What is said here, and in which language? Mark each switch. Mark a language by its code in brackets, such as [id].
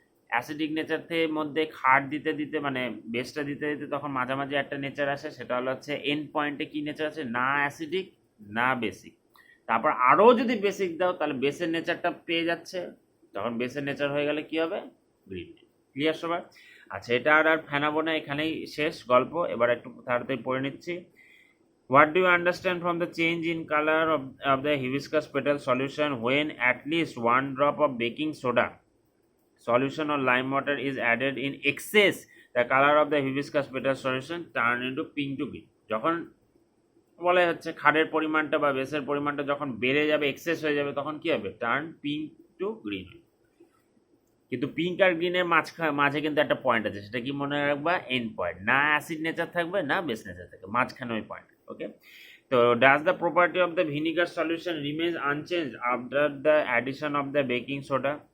[bn] Acidic nature থেকে মধ্যে খাট দিতে দিতে, মানে বেসটা দিতে দিতে তখন মাঝামাঝি একটা নেচার আসে, সেটা হলো হচ্ছে এন্ড পয়েন্টে কি নেচার আছে, না অ্যাসিডিক না বেসিক। তারপর আরও যদি বেসিক দাও তাহলে বেসের নেচারটা পেয়ে যাচ্ছে, তখন বেসের নেচার হয়ে গেলে কি হবে, গ্রিন। ক্লিয়ার সবার? আচ্ছা, এটা আর ফেনাবো না, এখানেই শেষ গল্প। এবার একটু তাড়াতাড়ি পড়ে নিচ্ছি। [en] What do you understand from the change in color of the hibiscus petal solution when at least 1 drop of baking soda solution or lime water is added in excess? The color of the hibiscus petal solution turn into pink to green. [bn] যখন বলা হচ্ছে খাড়ের পরিমাণটা বা বেসের পরিমাণটা যখন বেড়ে যাবে, এক্সেস হয়ে যাবে, তখন কি হবে? [en] Turn pink to green. [bn] কিন্তু পিঙ্ক আর গ্রিনের মাঝে কিন্তু একটা পয়েন্ট আছে, সেটা কি মনে রাখবা? End point. না অ্যাসিড নেচার থাকবে না বেস নেচার থাকবে, মাঝখানে ওই পয়েন্ট। [en] Okay, তো does the property of the vinegar solution remain unchanged after the addition of the baking soda?